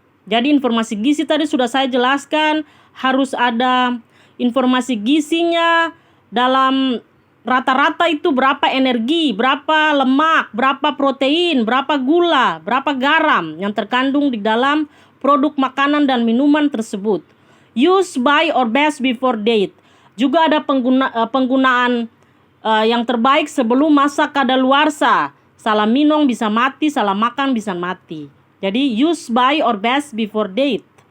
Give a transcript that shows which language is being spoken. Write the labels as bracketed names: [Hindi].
[Indonesian] Jadi informasi gizi tadi sudah saya jelaskan, harus ada informasi gizinya dalam rata-rata itu berapa energi, berapa lemak, berapa protein, berapa gula, berapa garam yang terkandung di dalam produk makanan dan minuman tersebut. [English] Use by or best before date. [Indonesian] Juga ada penggunaan yang terbaik sebelum masa kadaluarsa. Salah minum bisa mati, salah makan bisa mati. [English] Jadi use by or best before date.